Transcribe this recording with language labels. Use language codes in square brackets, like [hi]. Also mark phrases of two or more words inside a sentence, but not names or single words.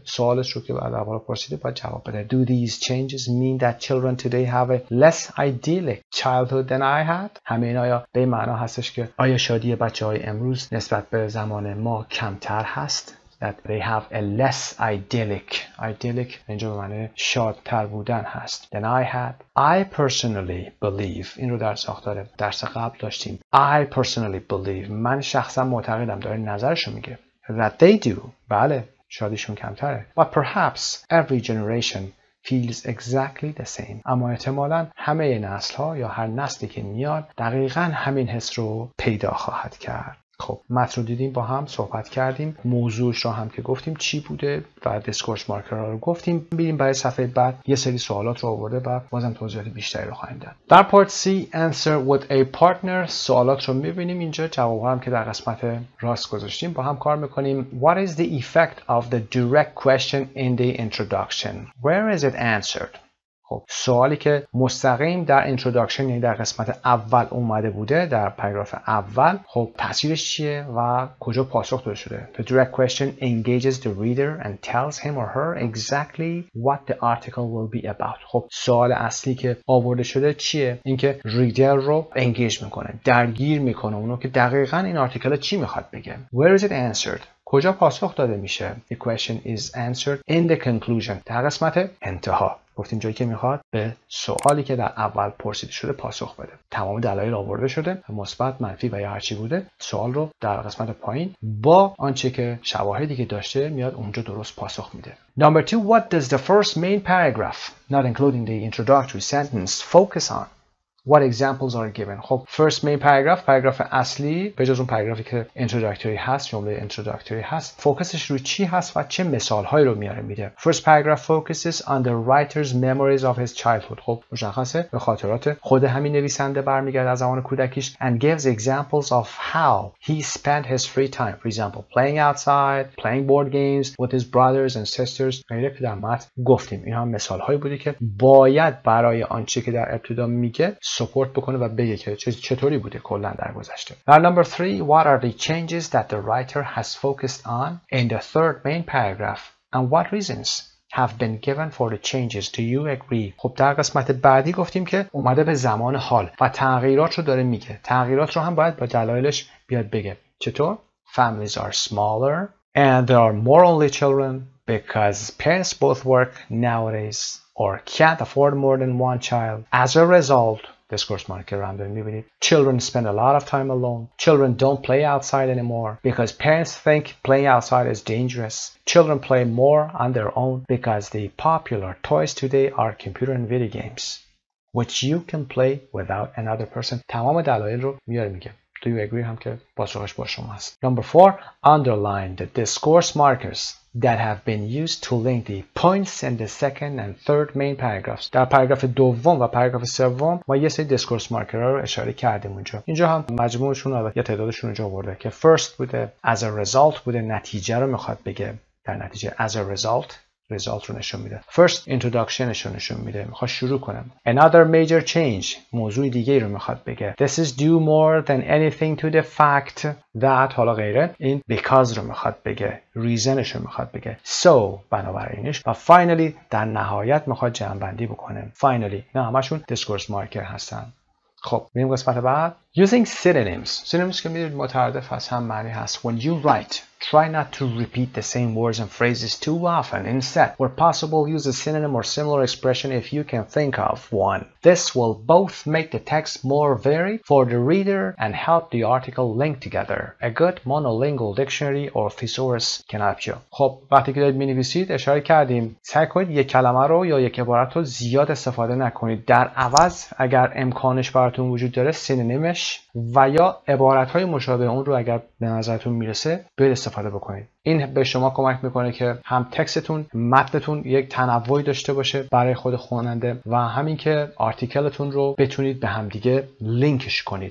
[fa] سوالش رو که بعد بالا پرسیده باید جواب بده. [en] Do these changes mean that children today have a less idyllic childhood than I had؟ [fa] همه این آیا به این معنا هستش که آیا شادی بچه‌های امروز نسبت به زمان ما کمتر هست؟ [en] That they have a less idyllic [fa] اینجا به معنی شادتر بودن هست [en] than I had. I personally believe [fa] این رو در ساختار درس قبل داشتیم. [en] I personally believe [fa] من شخصا معتقدم، داره نظرشو میگه [en] that they do [fa] بله شادیشون کمتره [en] but perhaps every generation feels exactly the same. [fa] اما احتمالاً همه نسل ها یا هر نسلی که میاد دقیقاً همین حس رو پیدا خواهد کرد. خب متن رو دیدیم، با هم صحبت کردیم، موضوعش رو هم که گفتیم چی بوده و دیسکورس مارکرها رو گفتیم. بریم برای صفحه بعد یه سری سوالات رو آورده و بازم توضیحات بیشتری رو خواهیم داد. در پارت C [en] answer with a partner [fa] سوالات رو می‌بینیم، اینجا جواب‌ها هم که در قسمت راست گذاشتیم با هم کار می‌کنیم. [en] What is the effect of the direct question in the introduction? Where is it answered? [fa] خب سوالی که مستقیم در اینتروداکشن یعنی در قسمت اول اومده بوده در پاراگراف اول، خب تاثیرش چیه و کجا پاسخ داده شده؟ [en] The direct question engages the reader and tells him or her exactly what the article will be about. [fa] خب سوال اصلی که آورده شده چیه؟ اینکه ریدر رو انگیج میکنه، درگیر میکنه اونو که دقیقاً این آرتیکل چی میخواد بگه. [en] Where is it answered? [fa] کجا پاسخ داده میشه؟ [en] The question is answered in the conclusion. [fa] در قسمت انتها. گفتیم جایی که میخواد به سوالی که در اول پرسیده شده پاسخ بده. تمام دلایل آورده شده، مثبت، منفی و یا هر چی بوده. سوال رو در قسمت پایین با آنچه که شواهدی که داشته میاد اونجا درست پاسخ میده. [en] Number 2, what does the first main paragraph, not including the introductory sentence, focus on? What examples are given. خب first main paragraph، [fa] پاراگراف اصلی به جز اون پاراگرافی که introductory هست، جمله introductory هست، فوکسش رو چی هست و چه مثالهایی رو میاره. [en] First paragraph focuses on the writer's memories of his childhood. [fa] خب مشخصه به خاطرات خود همین نویسنده برمیگرده از زمان کودکیش [en] and gives examples of how he spent his free time. For example, playing outside, playing board games with his brothers and sisters. [fa] غیره که در متن گفتیم این هم مثالهایی بودی که باید برای آنچه که در ابتدا میگه سپورت بکنه و بگه که چطوری بوده کلا در گذشته. [en] Now number 3, what are the changes that the writer has focused on in the third main paragraph and what reasons have been given for the changes? Do you agree? [fa] خب در قسمت بعدی گفتیم که اومده به زمان حال و تغییرات رو داره میگه. تغییرات رو هم باید با دلایلش بیاد بگه. چطور؟ [en] Families are smaller and there are more only children because parents both work nowadays or can't afford more than one child. As a result, discourse marker [fa] رو هم داریم میبینید. [en] Children spend a lot of time alone. Children don't play outside anymore because parents think playing outside is dangerous. Children play more on their own because the popular toys today are computer and video games, which you can play without another person. [fa] تمام دلایل رو میاره میگه. [en] Do you agree [fa] هم که پاسخش با شما هست. [en] Number 4, underline the discourse markers that have been used to link the points in the second and third main paragraphs. [fa] در پاراگراف دوم و پاراگراف سوم ما یه سری [en] discourse markers [fa] رو اشاره کردیم اونجا. اینجا هم مجموعشون رو یا تعدادشون اینجا آورده که first بوده، [en] as a result [fa] بوده، نتیجه رو میخواد بگه. در نتیجه [en] as a result [fa] رو نشون میده. [en] First introduction [fa] رو نشون میده. میخواد شروع کنم. [en] Another major change. [fa] موضوع دیگه رو میخواد بگه. [en] This is due more than anything to the fact that [fa] حالا غیره. این because رو میخواد بگه. reasonش رو میخواد بگه. So بنابراینش و finally در نهایت میخواد جمع‌بندی بکنه. Finally نه همشون [en] discourse marker [fa] هستن. خب میریم قسمت بعد. [en] Using synonyms [fa] که میدونید مترادف هست هم معنی هست. [en] When you write, try not to repeat the same words and phrases too often. Instead, where possible, use a synonym or similar expression if you can think of one. This will both make the text more varied for the reader and help the article link together. A good monolingual dictionary or thesaurus can help you. [fa] خب وقتی که دارید می‌نویسید اشاره کردیم سعی کنید یک کلمه رو یا یک عبارت رو زیاد استفاده نکنید. در عوض اگر امکانش براتون وجود داره سینونیمش و یا عبارت‌های مشابه اون رو اگر به نظرتون میرسه برید استفاده بکنید. این به شما کمک میکنه که هم تکستتون متنتون یک تنوعی داشته باشه برای خود خواننده و همین که آرتیکلتون رو بتونید به همدیگه لینکش کنید.